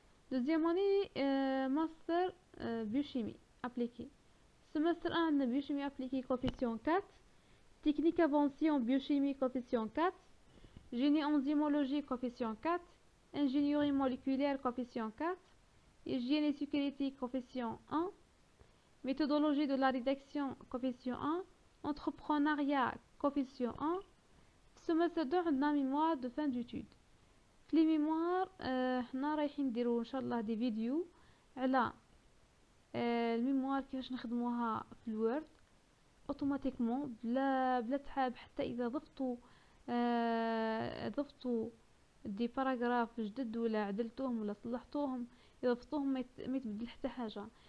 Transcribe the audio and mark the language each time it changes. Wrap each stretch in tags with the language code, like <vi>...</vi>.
<fr>دوزيام اني ماستر بيوشيمي ابليكي. سمستر 1 عندنا بيوشيمي ابليكي كوفيسيون 4، تكنيك افونسي en biochimie coefficient 4, génie enzymologie coefficient 4, ingénierie moléculaire coefficient 4, hygiène et sécurité coefficient 1, méthodologie de la rédaction coefficient 1, entrepreneuriat coefficient 1. semestre 2 عندنا mémoire de fin d'études.</fr> <ar>في لي ميموار حنا رايحين نديرو ان شاء الله دي فيديو على الميموار كيفاش نخدموها في الوورد اوتوماتيكمون بلا تعب. حتى اذا ضفتوا دي باراغراف جدد ولا عدلتوهم ولا صلحتوهم، اذا ضفتوهم ما يتبدل حتى حاجه.</ar>